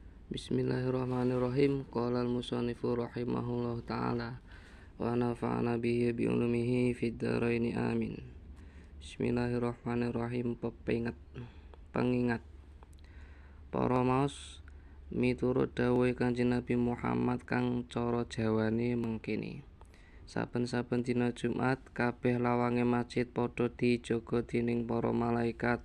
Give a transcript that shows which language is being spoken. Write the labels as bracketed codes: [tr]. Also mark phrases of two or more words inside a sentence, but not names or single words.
[ar] Bismillahirrahmanirrahim. قال المصنف رحمه الله تعالى ونفعنا به بعلومه في الدارين آمين. [jv] Bismillahirrahmanirrahim. Pengingat para maos miturut dawuh Kanjeng Nabi Muhammad kang cara Jawane mengkene. Saben-saben dina Jumat kabeh lawange masjid padha dijaga dening para malaikat.